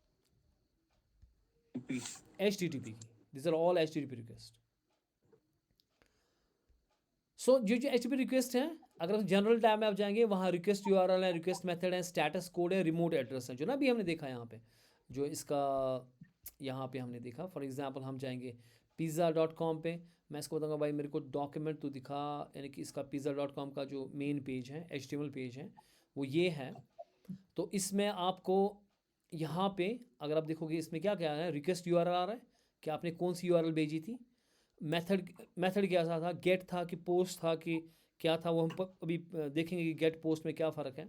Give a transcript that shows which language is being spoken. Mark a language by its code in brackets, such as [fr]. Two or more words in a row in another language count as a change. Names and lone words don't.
[en] HTTP की. This are all HTTP request. [hi] सो जो HTTP रिक्वेस्ट हैं, अगर आप [en] general tab [hi] में आप जाएंगे, वहाँ [en] request URL [hi] है, [en] request method [hi] है, [en] status code [hi] है, [en] remote address [hi] है, जो ना अभी हमने देखा यहाँ पे, जो इसका यहाँ पे हमने देखा. [en] for example [hi] हम जाएंगे pizza.com पे, मैं इसको बताऊंगा भाई मेरे को डॉक्यूमेंट तो दिखा, यानी कि इसका pizza.com का जो [en] main page [hi] है, [en] HTML page [hi] है, वो ये है. तो इसमें आपको यहाँ पे अगर आप देखोगे, इसमें क्या क्या है, [en] request URL [hi] आ रहा है कि आपने कौन सी URL भेजी थी, मेथड क्या था, गेट था कि पोस्ट था कि क्या था, वो हम अभी देखेंगे कि [en] get post [hi] में क्या फ़र्क है.